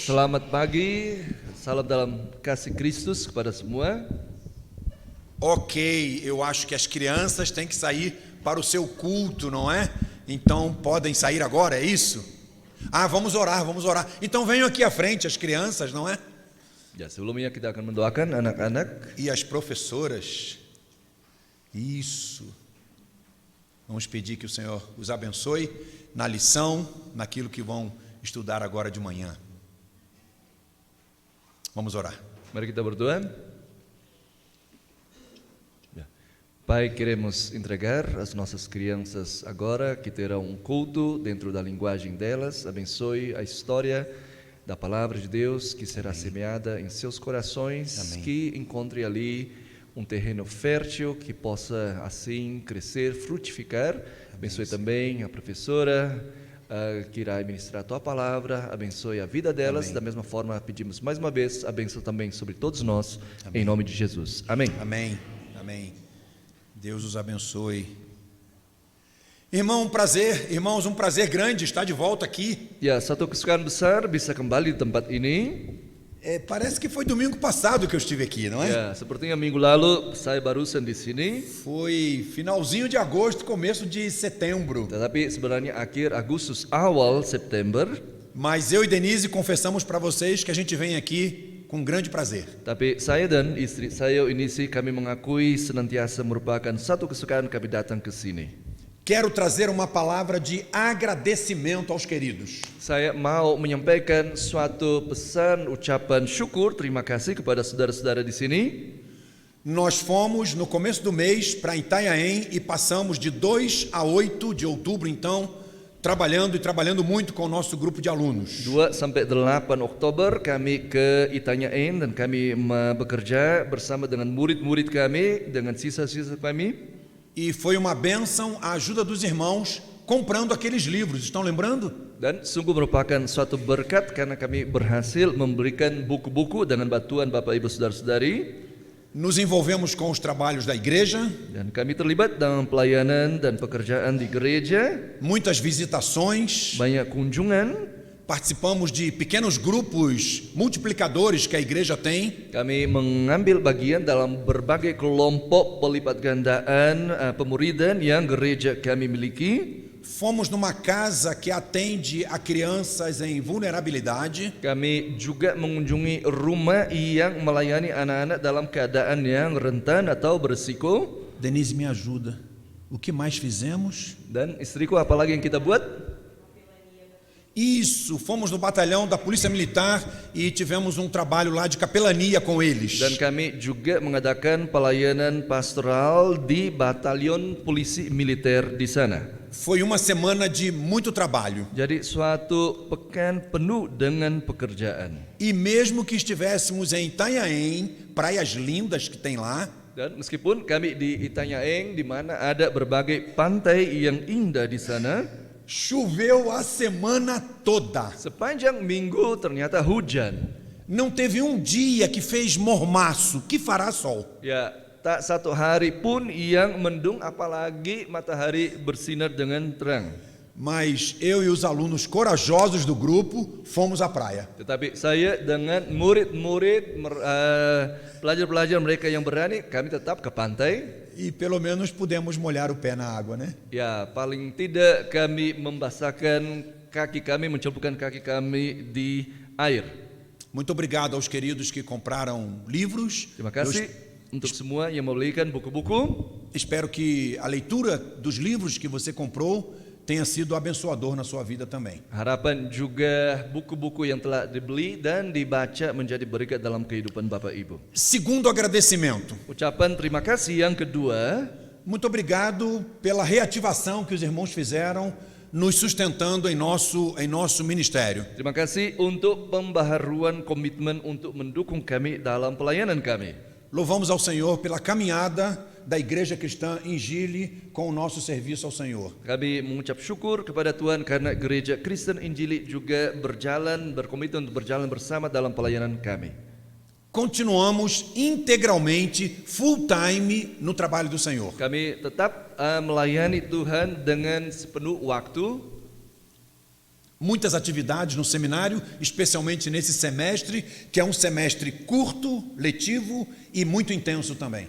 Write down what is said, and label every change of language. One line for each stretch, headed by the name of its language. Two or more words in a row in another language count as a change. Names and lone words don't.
Indonesian: Selamat pagi, salam dalam kasih Kristus kepada semua.
Portuguese: Ok, eu acho que as crianças têm que sair para o seu culto, não é? Então podem sair agora, é isso? Vamos orar, vamos orar. Então venham aqui à frente as crianças, não é?
Indonesian: Ya, sebelumnya kita akan mendoakan anak-anak.
Portuguese: E as professoras. Isso. Vamos pedir que o Senhor os abençoe na lição, naquilo que vão estudar agora de manhã. Vamos orar.
Indonesian: Mari kita berdoa.
Portuguese: Pai, queremos entregar as nossas crianças agora, que terão um culto dentro da linguagem delas. Abençoe a história da palavra de Deus que será semeada em seus corações. Amém. Que encontre ali um terreno fértil, que possa assim crescer, frutificar. Abençoe também a professora que irá ministrar a tua palavra. Abençoe a vida delas. Amém. Da mesma forma, pedimos mais uma vez a bênção também sobre todos nós. Amém. Em nome de Jesus. Amém. Amém. Amém. Deus os abençoe. Irmão, um prazer, irmãos, um prazer grande estar de volta aqui.
Indonesian: Ya, satu kesukaan besar bisa kembali di tempat ini.
Portuguese: Parece que foi domingo passado que eu estive aqui, não é?
Indonesian: Ya, sepertinya minggu lalu saya barusan di sini.
Portuguese: Foi finalzinho de agosto, começo de setembro.
Indonesian: Tetapi sebenarnya akhir Agustus, awal September.
Portuguese: Mas eu e Denise confessamos para vocês que a gente vem aqui com grande prazer.
Indonesian: Tapi saya dan istri saya ini sih kami mengakui senantiasa merupakan satu kesukaan kami datang ke sini.
Portuguese: Quero trazer uma palavra de agradecimento aos queridos.
Indonesian: Saya mau menyampaikan suatu pesan ucapan syukur, terima kasih kepada saudara-saudara di sini.
Portuguese: Nós fomos no começo do mês para Itanhaém e passamos de 2 a 8 de outubro, então, trabalhando muito com o nosso grupo de alunos.
Indonesian: 2 sampai 8 Oktober kami ke Itanyain dan kami bekerja bersama dengan murid-murid kami, dengan siswa-siswa kami.
Portuguese: E foi uma bênção a ajuda dos irmãos comprando aqueles livros, estão lembrando?
Indonesian: Dan sungguh merupakan suatu berkat karena kami berhasil memberikan buku-buku dengan bantuan Bapak Ibu Saudara-saudari.
Portuguese: Nos envolvemos com os trabalhos da igreja.
Indonesian: Dan kami terlibat dalam pelayanan dan pekerjaan di gereja.
Portuguese: Muitas visitações.
Indonesian: Banyak kunjungan.
Portuguese: Participamos de pequenos grupos multiplicadores que a igreja tem.
Indonesian: Kami mengambil bagian dalam berbagai kelompok pelipat gandaan pemuridan yang gereja kami miliki.
Portuguese: Fomos numa casa que atende a crianças em vulnerabilidade.
Indonesian: Kami juga mengunjungi rumah yang melayani anak-anak dalam keadaan yang rentan atau berisiko.
Portuguese: Denise, me ajuda. O que mais fizemos?
Indonesian: Dan istriku, apalagi yang kita buat?
Portuguese: Isso, fomos no batalhão da Polícia Militar e tivemos um trabalho lá de capelania com eles.
Indonesian: Dan kami juga mengadakan pelayanan pastoral di batalion polisi militer di sana.
Portuguese: Foi uma semana de muito trabalho.
Indonesian: Jadi suatu pekan penuh dengan pekerjaan.
Portuguese: E mesmo que estivéssemos em Itanhaém, praias lindas que tem lá,
Indonesian: Dan meskipun kami di Itanhaeng di mana ada berbagai pantai yang indah di sana,
Portuguese: choveu a semana toda.
Indonesian: sepanjang minggu ternyata hujan.
Portuguese: Não teve um dia que fez mormaço, que fará sol.
Indonesian: Ya, tak satu hari pun yang mendung apalagi matahari bersinar dengan terang.
Portuguese: Mas eu e os alunos corajosos do grupo fomos à praia.
Indonesian: Tetapi saya dengan murid-murid pelajar-pelajar mereka yang berani, kami tetap ke pantai.
Portuguese: E pelo menos pudemos molhar o pé na água, né?
Indonesian: Ya, paling tidak kami membasahkan kaki kami, mencelupkan kaki kami di air.
Portuguese: Muito obrigado aos queridos que compraram livros.
Indonesian: Terima kasih untuk semua yang membelikan buku-buku.
Portuguese: Espero que a leitura dos livros que você comprou tenha sido abençoador na sua vida também.
Indonesian: Harapan juga buku-buku yang telah dibeli dan dibaca menjadi berkat dalam kehidupan Bapak Ibu.
Portuguese: Segundo agradecimento,
Indonesian: Ucapan terima kasih yang kedua,
Portuguese: muito obrigado pela reativação que os irmãos fizeram nos sustentando em nosso ministério.
Indonesian: terima kasih untuk pembaharuan komitmen untuk mendukung kami dalam pelayanan kami.
Portuguese: Louvamos ao Senhor pela caminhada da Igreja Cristã em Gile com o nosso serviço ao Senhor.
Indonesian: Kami mengucap syukur kepada Tuhan karena Gereja Kristen Injili juga berkomitmen untuk berjalan bersama dalam pelayanan kami.
Portuguese: Continuamos integralmente,
English: full time
Portuguese: no trabalho do Senhor.
Indonesian: Kami tetap melayani Tuhan dengan sepenuh waktu.
Portuguese: Muitas atividades no seminário, especialmente nesse semestre, que é um semestre curto, letivo e muito intenso também.